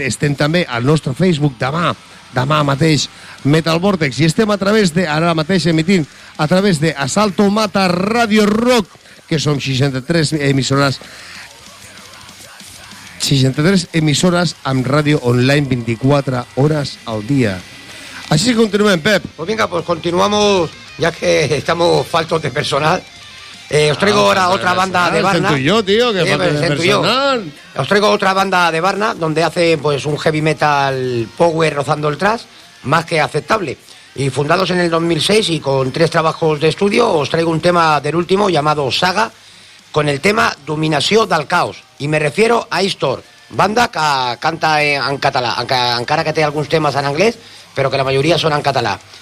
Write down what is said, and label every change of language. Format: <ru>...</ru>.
<ca>Estem també al nostre Facebook demà mateix, Metal Vortex. I estem a través de, ara mateix emitint, a través de Asalto Mata Radio Rock, que som 63 emissores... 63 emissores amb ràdio online 24 hores al dia. Així continuem, Pep.</ca> <es>Pues venga, pues continuamos, ya que estamos faltos de personal. Os traigo ahora otra banda de Varna. Sento yo, tío, que falta de personal. Yo. Os traigo otra banda de Varna, donde hace pues un heavy metal power rozando el thrash, más que aceptable. Y fundados en el 2006 y con tres trabajos de estudio, os traigo un tema del último llamado Saga, con el tema Dominació del Caos. Y me refiero a Istor, banda que canta en català,</es> <ca>encara que té alguns temes en anglès, però que la majoria són en català.</ca>